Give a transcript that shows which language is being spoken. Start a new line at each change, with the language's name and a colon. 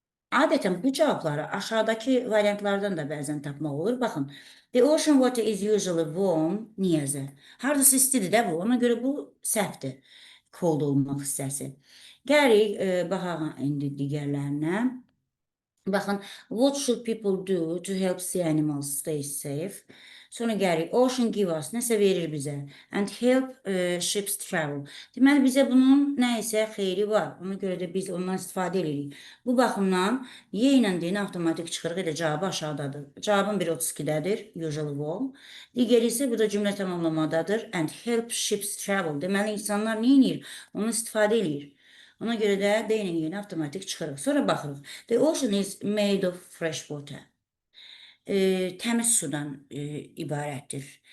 Azerbaijani: Adətən bu cavabları aşağıdakı variantlardan da bəzən tapmaq olur. Baxın,
English: the ocean water is usually warm.
Azerbaijani: Niyəzə? Hardasa istidir də bu. Ona görə bu səhvdir. Cold olmaq hissəsi. Gəlirik, baxaq indi digərlərinə. Baxın,
English: what should people do to help the animals stay safe?
Azerbaijani: Sonra gəlirik,
English: ocean give us,
Azerbaijani: nəsə verir bizə.
English: And help ships travel.
Azerbaijani: Deməli, bizə bunun nə isə xeyri var. Ona görə də biz ondan istifadə edirik. Bu baxımdan Y ilə D-ni avtomatik çıxırıq, elə cavabı aşağıdadır. Cavabın biri 32-dədir,
English: usually warm.
Azerbaijani: Digəri isə bu da cümlə tamamlamadadır.
English: And help ships travel.
Azerbaijani: Deməli, insanlar nə edir? Onu istifadə edir. Ona görə də D ilə Y-ni avtomatik çıxırıq. Sonra baxırıq.
English: The ocean is made of fresh water.
Azerbaijani: Təmiz sudan ibarətdir.